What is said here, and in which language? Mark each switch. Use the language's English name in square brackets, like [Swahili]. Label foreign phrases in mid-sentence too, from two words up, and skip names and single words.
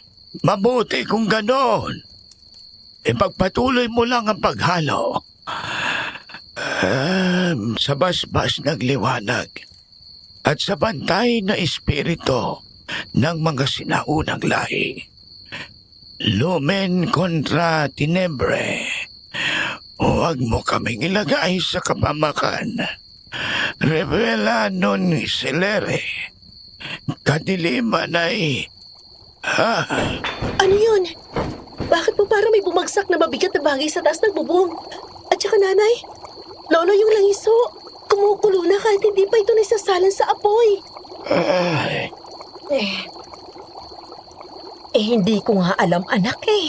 [Filipino] Mabuti kung ganon. Ipagpatuloy mo lang ang paghalo. Sa basbas nagliwanag at sa bantay na espiritu ng mga sinaunang lahi. [Latin] Lumen contra tenebre. [Filipino] Huwag mo kaming ilagay sa kapamakan. [Latin] Revela non celere. [Filipino] Kadiliman ay... Ano yun? Bakit po parang may bumagsak na mabigat na bagay sa taas ng bubong? At saka nanay, lolo yung langiso. Kumukulo na kahit hindi pa ito naisasalan sa apoy. Hindi ko nga alam, anak eh.